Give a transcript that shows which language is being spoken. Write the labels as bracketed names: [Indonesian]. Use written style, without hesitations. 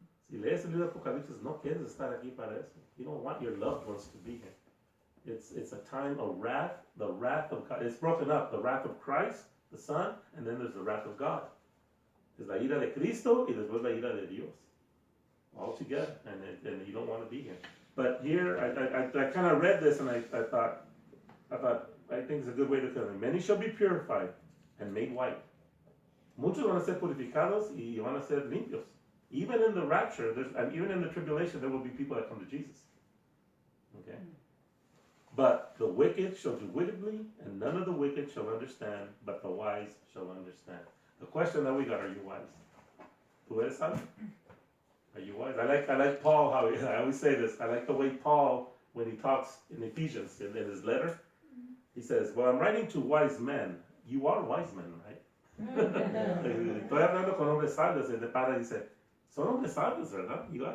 [Spanish] Si lees el libro de Apocalipsis, no quieres estar aquí para eso. [English] You don't want your loved ones to be here. It's a time of wrath, the wrath of God. It's broken up, the wrath of Christ, the Son, and then there's the wrath of God. There's [Spanish] la ira de Cristo y después la ira de Dios. [English] All together, and you don't want to be here. But here, I kind of read this and I thought, I think it's a good way to put it. Many shall be purified and made white. [Spanish] Muchos van a ser purificados y van a ser limpios. [English] Even in the rapture, and even in the tribulation, there will be people that come to Jesus. Okay? But the wicked shall do wickedly, and none of the wicked shall understand, but the wise shall understand. The question that we got, are you wise? [Spanish] ¿Tú eres sabio? [English] Are you wise? I like Paul, how I always say this. I like the way Paul, when he talks in Ephesians, in his letter, he says, well, I'm writing to wise men. You are wise men, right? [Spanish] Estoy hablando con hombres sabios, and the padre dice, son hombres sabios, ¿verdad?